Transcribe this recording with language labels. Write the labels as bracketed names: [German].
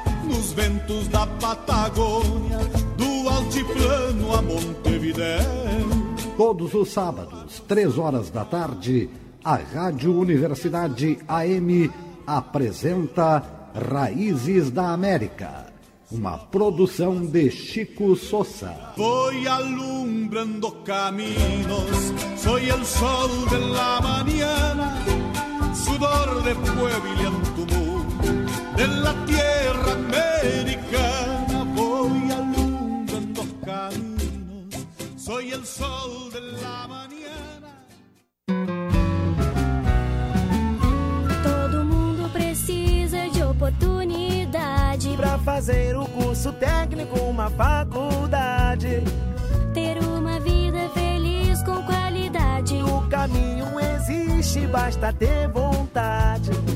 [Portuguese] Nos ventos da Patagônia, do altiplano a Montevidéu. Todos os sábados, 15h, a Rádio Universidade AM apresenta Raízes da América, uma produção de Chico Sousa. [Spanish] Foi alumbrando caminhos, soy el sol de la mañana, sudor de pueblo y antumú, de la tierra americana. Voy alumbrando caminos, soy el sol de la mañana. [Portuguese] Todo mundo precisa de oportunidade pra fazer o curso técnico, uma faculdade, ter uma vida feliz com qualidade. O caminho existe, basta ter vontade.